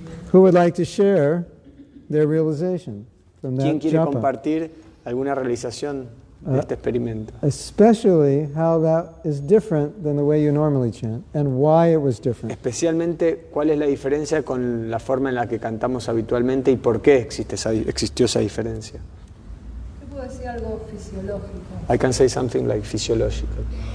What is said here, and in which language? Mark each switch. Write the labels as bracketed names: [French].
[English] Who would like to share their realization from [Spanish] ¿Quién [English] that [Spanish] quiere [English] japa? [Spanish] compartir alguna realización de este experimento? [English] Especially how that is different than the way you normally chant and why it was different. [Spanish] Especialmente, ¿cuál es la diferencia con la forma en la que cantamos habitualmente y por qué existió esa diferencia? Yo puedo decir algo fisiológico, [English] I can say something like physiological.